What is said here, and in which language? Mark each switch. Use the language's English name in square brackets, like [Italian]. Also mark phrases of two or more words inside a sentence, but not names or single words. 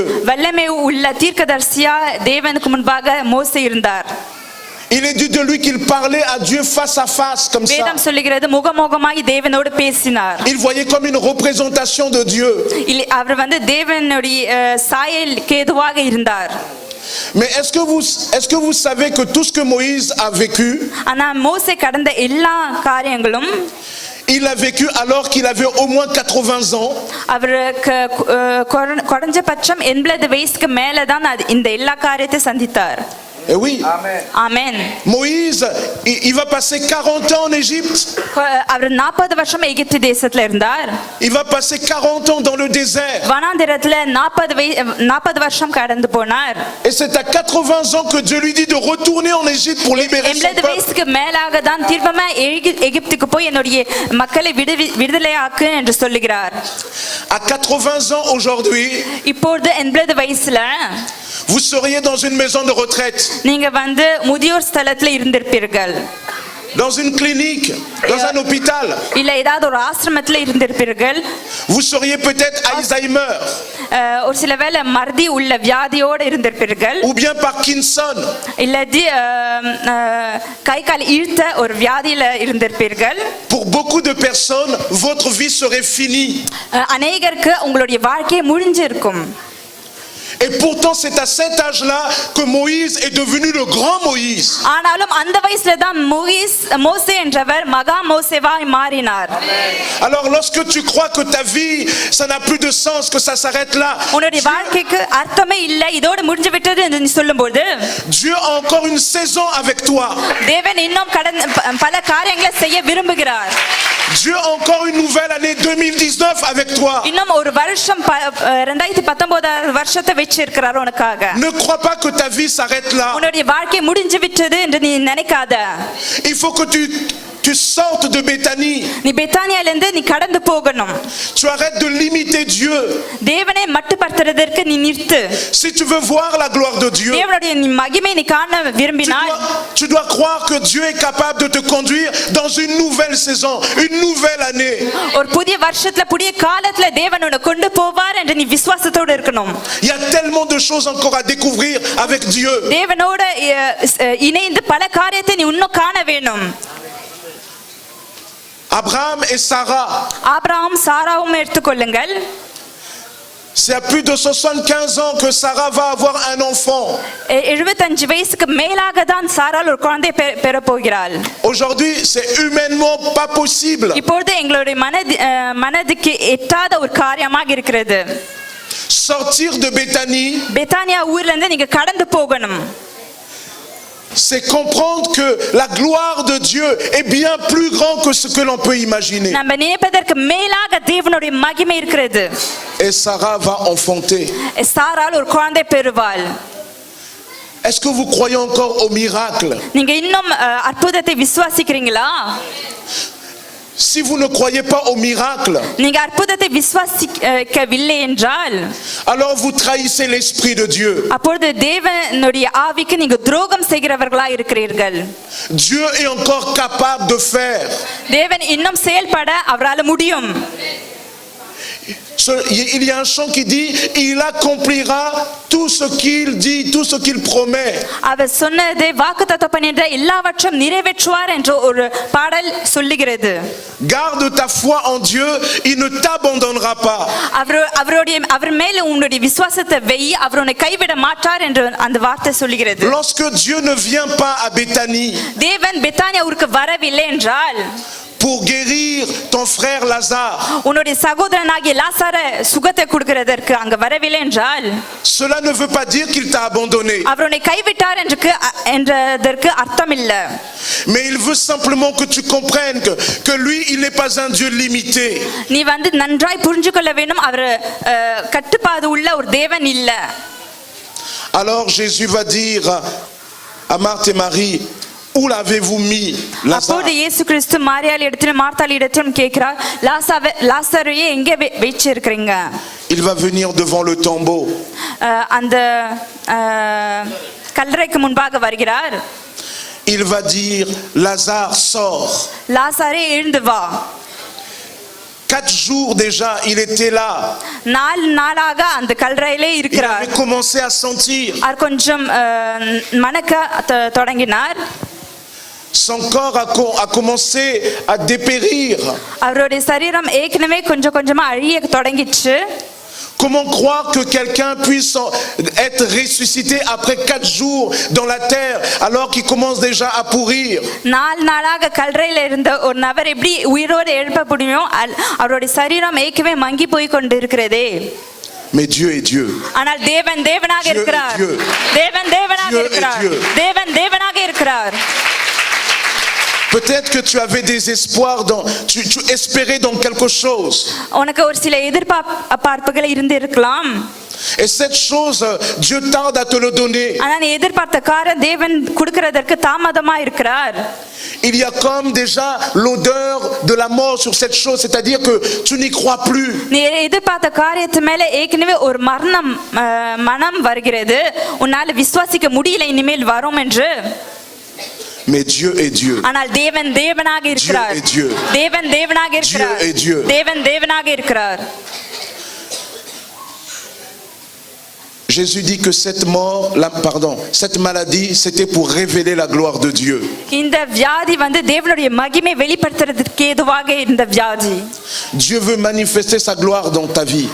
[Tamil] வல்லமை உள்ள தீர்க்கதரிசியா தேவனுக்கு முன்பாக மோசே இருந்தார். [French] Il est dit de lui qu'il parlait à Dieu face à face comme ça. [Tamil] வேதம் சொல்லுகிறது முகமுகமாய் தேவனோடு பேசினார். [French] Il voyait comme une représentation de Dieu. [Tamil] அவர் வந்து தேவனுடைய சாயலுக்கு ஏதுவாக இருந்தார். [French] Mais est-ce que vous savez que tout ce que Moïse a vécu, [Tamil] ஆனா மோசே கடந்த எல்லா காரியங்களும் [French] il a vécu alors qu'il avait au moins 80 ans. [Tamil] அவருக்கு குறைஞ்சபட்சம் 80 வயசுக்கு மேல தான் இந்த எல்லா காரியத்தை சந்தித்தார். [French] Et oui. [Tamil] ஆமென். [French] Moïse, il va passer 40 ans en Égypte. [Tamil] அவர் 40 வருஷம் எகிப்து தேசத்துல இருந்தார். [French] Il va passer 40 ans dans le désert. [Tamil] வனாந்திரத்துல 40 வருஷம் கடந்து போனார். [French] Et c'est à 80 ans que Dieu lui dit de retourner en Égypte pour libérer son 80 peuple. [Tamil] வயசுக்கு மேலாக தான் திரும்பமா எகிப்துக்கு போய் என்னுடைய மக்களை விடுதலையாக்கு என்று சொல்லுகிறார். [French] À 80 ans aujourd'hui, [Tamil] இப்பொழுது 80 வயசுல [French] vous seriez dans une maison de retraite, [Tamil] நீங்க வந்து முதியோர் ஸ்தலத்துல இருந்திருப்பீர்கள், [French] dans une clinique, dans un hôpital. [Tamil] இல்ல ஏதாவது ஒரு ஆசிரமத்துல இருந்திருப்பீர்கள். [French] Vous seriez peut-être Alzheimer [Tamil] ஒரு சில வேளை மறதி உள்ள வியாதியோடு இருந்திருப்பீர்கள், [French] ou bien Parkinson. [Tamil] இல்லாட்டி கை கால் இழுத்த ஒரு வியாதியில இருந்திருப்பீர்கள். [French] Pour beaucoup de personnes, votre vie serait finie. [Tamil] அநேகருக்கு உங்களுடைய வாழ்க்கை முடிஞ்சிருக்கும். [French] Et pourtant, c'est à cet âge-là que Moïse est devenu le grand Moïse. [Tamil] ஆனாலும் அந்த வயசுல தான் மோசே என்றவர் மகா மோசேவாய் மாறினார். [French] Alors, lorsque tu crois que ta vie, ça n'a plus de sens, que ça s'arrête là, [Tamil] உன்னுடைய வாழ்க்கைக்கு அர்த்தமே இல்ல, இதோடு முடிஞ்சு விட்டது என்று நீ சொல்லும்போது, [French] Dieu a encore une saison avec toi. [Tamil] தேவன் இன்னும் பல காரியங்களை செய்ய விரும்புகிறார். [French] Dieu a encore une nouvelle année 2019 avec toi. [Tamil] இன்னும் ஒரு வருஷம் 2019 வருஷத்தை வச்சிருக்கிறார் உனக்காக. [French] Ne crois pas que ta vie s'arrête là. [Tamil] உன்னுடைய வாழ்க்கை முடிஞ்சு விட்டது என்று நீ நினைக்காத. [French] Il faut que tu sortes de Béthanie. [Tamil] நீ பெத்தானியால இருந்து நீ கடந்து போகணும். [French] Tu arrêtes de limiter Dieu. [Tamil] தேவனை மட்டுப்படுத்துறதற்கு நீ நிறுத்து. [French] Si tu veux voir la gloire de Dieu, [Tamil] தேவனுடைய மகிமை நீ காண விரும்பினால் [French] tu dois croire que Dieu est capable de te conduire dans une nouvelle saison, une nouvelle année. [Tamil] ஒரு புதிய வருஷத்துல புதிய காலத்துல தேவன் உன்னை கொண்டு போவார் என்று நீ விசுவாசத்தோடு இருக்கணும். [French] Il y a tellement de choses encore à découvrir avec Dieu. [Tamil] தேவனோட இணைந்து பல காரியத்தை நீ இன்னும் காண வேணும். [French] Abraham et Sarah, [Tamil] ஆபிரகாம் சாராவும் எடுத்துக்கொள்ளுங்கள். [French] c'est à plus de 75 ans que Sarah va avoir un enfant. [Tamil] 75 வயசுக்கு மேலாக தான் சாராள் ஒரு குழந்தை பெற போகிறாள். [French] Aujourd'hui, c'est humainement pas possible. [Tamil] இப்பொழுது எங்களுடைய மனதுக்கு எட்டாத ஒரு காரியமாக இருக்கிறது. [French] Sortir de Béthanie, [Tamil] பெத்தானியா ஊர்ல இருந்து நீங்க கடந்து போகணும். [French] c'est comprendre que la gloire de Dieu est bien plus grand que ce que l'on peut imaginer. [Tamil] நம்ம நினைப்பதற்கு மேலாக தேவனுடைய மகிமை இருக்கிறது. [French] Et Sarah va enfanter. [Tamil] சாராள் ஒரு குழந்தை பெறுவாள். [French] Est-ce que vous croyez encore au miracle? [Tamil] நீங்க இன்னும் அற்புதத்தை விசுவாசிக்கிறீங்களா? [French] Si vous ne croyez pas au miracle, [Tamil] நீங்க அற்புதத்தை விசுவாசிக்கவில்லை என்றால், [French] alors vous trahissez l'esprit de Dieu. [Tamil] அப்பொழுது தேவனுடைய ஆவிக்கு நீங்க துரோகம் செய்கிறவர்களா இருக்கிறீர்கள். [French] Dieu est encore capable de faire. [Tamil] தேவன் இன்னும் செயல்பட அவரால முடியும். [French] Il y a un chant qui dit, il accomplira tout ce qu'il dit, tout ce qu'il promet. [Tamil] அவர் சொன்னதை வாக்குத்தத்தம் பண்ணின்ற எல்லாவற்றையும் நிறைவேற்றுவார் என்ற ஒரு பாடல் சொல்லுகிறது. [French] Garde ta foi en Dieu, il ne t'abandonnera pas. [Tamil] அவர் மேல உன்னுடைய விசுவாசத்தை வை, அவர் உன்னை கைவிட மாட்டார் என்று அந்த வார்த்தை சொல்லுகிறது. [French] Lorsque Dieu ne vient pas à Béthanie [Tamil] தேவன் பெத்தானியா ஊருக்கு வரவில்லை என்றால் [French] pour guérir ton frère Lazare, [Tamil] உன்னுடைய சகோதரனாகிய லாசரை சுகத்தை கொடுக்கிறதற்கு அங்க வரவில்லை என்றால் [French] cela ne veut pas dire qu'il t'a abandonné. [Tamil] அவர் உன்னை கைவிட்டார் என்றதற்கு அர்த்தம் இல்ல. [French] Mais il veut simplement que tu comprennes que lui, il n'est pas un Dieu limité. [Tamil] நீ வந்து நன்றாய் புரிந்து கொள்ள வேண்டும், அவர் கட்டுப்பாடு உள்ள ஒரு தேவன் இல்ல. [French] Alors Jésus va dire à Marthe et Marie, où l'avez-vous mis Lazare? [Tamil] அப்போது இயேசு கிறிஸ்து மாரியாள் இடத்திலும் மார்த்தாள் இடத்திலும் கேட்கிறார், லாசருவை எங்கே வச்சிருக்கீங்க? [French] Il va venir devant le tombeau. [Tamil] அந்த கல்லறைக்கு முன்பாக வருகிறார். [French] Il va dire, Lazare sort. [Tamil] லாசரே எழுந்து வா. [French] 4 jours déjà, il était là. [Tamil] 4 நாளாக அந்த கல்லறையிலே [French] Il [Tamil] இருக்கிறார். [French] avait commencé à sentir. [Tamil] அவர் கொஞ்சம் மணக்க தொடங்கினார். [French] Son corps a commencé à dépérir. [Tamil] அவருடைய சரீரம் ஏற்கனவே கொஞ்சம் கொஞ்சமா அழிய தொடங்கிச்சு. [French] Comment croire que quelqu'un puisse être ressuscité après 4 jours dans la terre alors qu'il commence déjà à pourrir? [Tamil] 4 நாளாக கல்லறையில இருந்த ஒரு நபர் எப்படி உயிரோடு எழுப்ப முடியும்? அவருடைய சரீரம் ஏற்கனவே மங்கி போய் கொண்டிருக்கிறதே. [French] Mais Dieu est Dieu. [Tamil] ஆனால் தேவன் தேவனாக இருக்கிறார். தேவன் தேவனாக இருக்கிறார். தேவன் தேவனாக இருக்கிறார். [French] Peut-être que tu avais des espoirs, tu espérais dans quelque chose. [Tamil] உனக்கு ஒரு சில எதிர்பார்ப்புகள் இருந்து இருக்கலாம். [French] Et cette chose, Dieu tarde à te le donner. [Tamil] ஆனால் நீ எதிர்பார்த்த காரியம் தேவன் கொடுக்கிறதற்கு தாமதமா இருக்கிறார். [French] Il y a comme déjà l'odeur de la mort sur cette chose, c'est-à-dire que tu n'y crois plus. [Tamil] நீ எதிர்பார்த்த காரியத்து மேல ஏற்கனவே ஒரு மனம் வருகிறது. உன்னால விசுவாசிக்க முடியல இனிமேல் வரும் என்று. [French] Mais Dieu est Dieu. [Tamil] ஆனால் தேவன் தேவனாக இருக்கிறார். தேவன் தேவனாக இருக்கிறார். தேவன் தேவனாக இருக்கிறார். [French] Jésus dit que cette maladie, c'était pour révéler la gloire de Dieu. [Tamil] இந்த வியாதி வந்து தேவனுடைய மகிமை வெளிப்படுத்துறதுக்கு ஏதுவாக இந்த வியாதி. [French] Dieu veut manifester sa gloire dans ta vie.